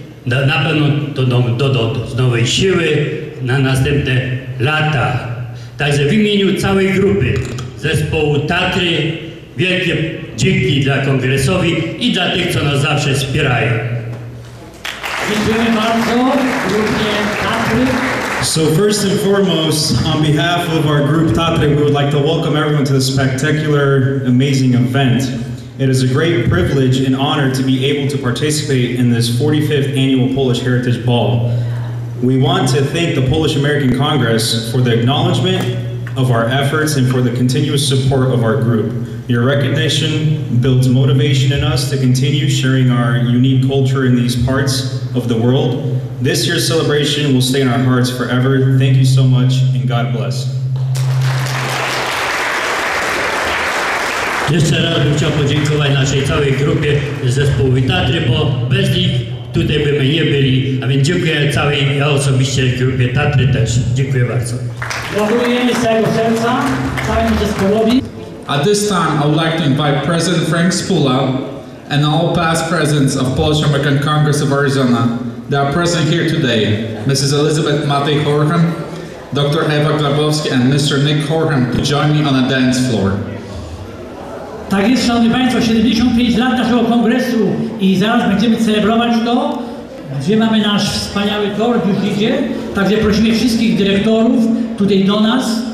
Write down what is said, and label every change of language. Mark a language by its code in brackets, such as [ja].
[pl] Na pewno to doda z nowej siły na następne lata. Także w imieniu całej grupy zespołu Tatry wielkie dzięki dla kongresowi i dla tych, co nas zawsze wspierają. Dziękujemy bardzo grupie Tatry. [en] So first and foremost, on behalf of our group Tatry, we would like to welcome everyone to this spectacular, amazing event. It is a great privilege and honor to be able to participate in this 45th annual Polish Heritage Ball. We want to thank the Polish American Congress for the acknowledgement of our efforts and for the continuous support of our group. Your recognition builds motivation in us to continue sharing our unique culture in these parts of the world. This year's celebration will stay in our hearts forever. Thank you so much and God bless. [pl] Jeszcze raz bym chciał podziękować naszej całej grupie zespołu Tatry, bo bez nich tutaj byśmy nie byli. A więc dziękuję całej, ja osobiście grupie Tatry też. Dziękuję bardzo. Gratulujemy z całego serca całemu zespołowi. [en] At this time, I would like to invite President Frank Spula and all past presidents of Polish American Congress of Arizona that are present here today, Mrs. Elizabeth Matej Horham, Dr. Ewa Grabowski, and Mr. Nick Horham to join me on the dance floor. [pl] Tak jest, szanowni państwo, 75 lat naszego kongresu i zaraz będziemy celebrować to, gdzie mamy nasz wspaniały tort, już idzie, także prosimy wszystkich dyrektorów tutaj do nas.